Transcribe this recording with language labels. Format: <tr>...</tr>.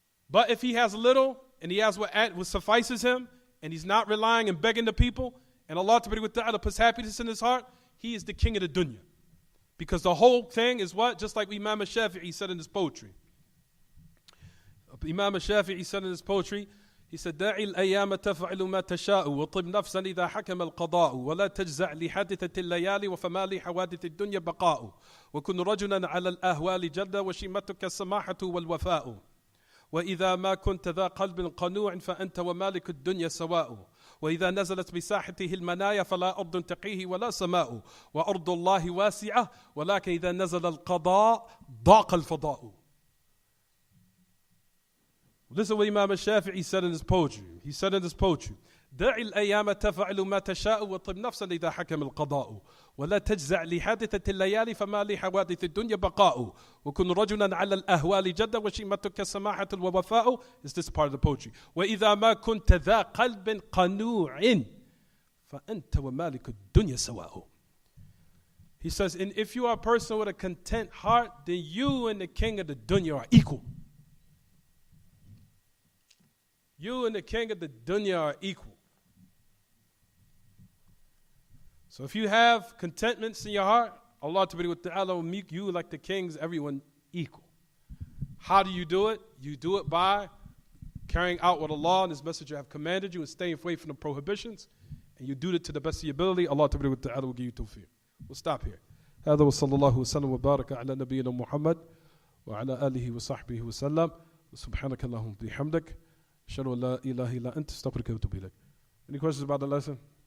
<en>But if he has little and he has what suffices him and he's not relying and begging the people and Allah ta'ala puts happiness in his heart, he is the king of the dunya. Because the whole thing is what? Just like Imam al-Shafi'i said in his poetry. Imam al-Shafi'i said in his poetry, he said,</en> <ar>دَعِ الْأَيَّامَ تَفْعِلُ مَا تَشَاءُ وَطِبْ نَفْسًا إِذَا حَكَمَ الْقَضَاءُ وَلَا تَجْزَعْ لِحَادِثَةِ اللَّيَالِ وَفَمَا لِحَوَادِثِ الدُّنْيَا بَقَاءُ وَكُنْ رَجُلًا عَلَى الْأَهْوَالِ جَدَّ وَشِمَّتُكَ السَّمَاحَةُ وَالْوَفَاءُ وإذا ما كنت ذا قلب قنوع فأنت ومالك الدنيا سواء وإذا نزلت بساحته المنايا فلا أرض تقيه ولا سماء وأرض الله واسعة ولكن إذا نزل القضاء ضاق الفضاء.</ar> <en>Listen what Imam al-Shafi'i said in his poetry. He said in his poetry,</en> <ar>دع الأيام تفعل ما تشاء وطب نفسا إذا حكم القضاء ولا تجزع لحادثة الليالي فما لحوادث الدنيا بقاء وكن رجلا على الأهوال جدا وشيمتك سماحة ووفاء.</ar> <en>Is this part of the poetry?</en> <ar>وإذا ما كنت ذا قلب قنوع فأنت ومالك الدنيا سواء.</ar> <en>He says, and if you are a person with a content heart, then you and the king of the dunya are equal. You and the king of the dunya are equal. So if you have contentments in your heart, Allah Ta'ala will make you like the kings, everyone equal. How do you do it? You do it by carrying out what Allah and His Messenger have commanded you and staying away from the prohibitions. And you do it to the best of your ability. Allah Ta'ala will give you tawfiq. We'll stop here.</en> <ar>هذا وصلى الله وسلم وبارك على نبينا محمد وعلى آله وصحبه وسلم سبحانك اللهم وبحمدك أشهد أن لا إله إلا أنت أستغفرك وأتوب إليك.</ar> <en>Any questions about the lesson?</en>